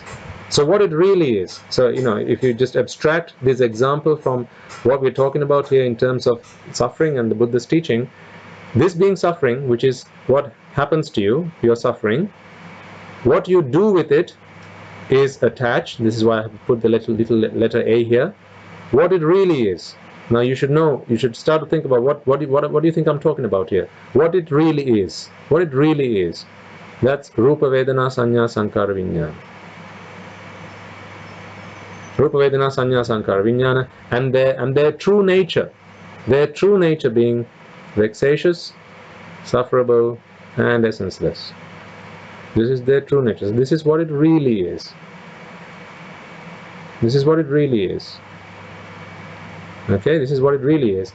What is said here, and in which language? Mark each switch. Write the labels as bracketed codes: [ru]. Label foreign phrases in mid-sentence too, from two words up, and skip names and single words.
[en] So what it really is, so if you just abstract this example from what we're talking about here in terms of suffering and the Buddha's teaching, this being suffering, which is what happens to you, you're suffering, what you do with it is attached. This is why I have put the little letter A here. What it really is. Now you should know, you should start to think about what do you think I'm talking about here? What it really is. What it really is. [pi] That's Rupa Vedana Sanya Sankara Vijnana. Rupa Vedana Sanya Sankara Vijnana, [en] and their true nature. Their true nature being vexatious, sufferable, and essenceless. This is their true nature. This is what it really is. This is what it really is. Okay, this is what it really is.